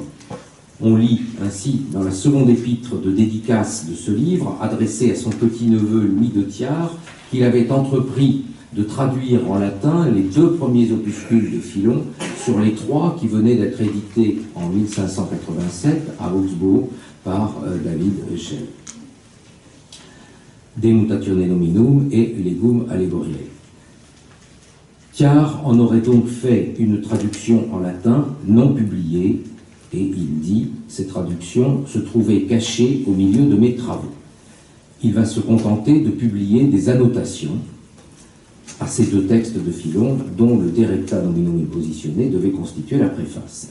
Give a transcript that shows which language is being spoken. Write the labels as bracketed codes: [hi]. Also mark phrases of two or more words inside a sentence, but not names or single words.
[fr] On lit ainsi dans la seconde épître de dédicace de ce livre, adressé à son petit-neveu Louis de Thiard, qu'il avait entrepris de traduire en latin les 2 premiers opuscules de Philon sur les 3 qui venaient d'être édités en 1587 à Augsbourg par David Echel. De Mutatione Nominum et Legum Allegoriae. Thiard en aurait donc fait une traduction en latin non publiée, et il dit « Ces traductions se trouvaient cachées au milieu de mes travaux. Il va se contenter de publier des annotations à ces deux textes de Philon, dont le De Recta Nominum Impositione devait constituer la préface.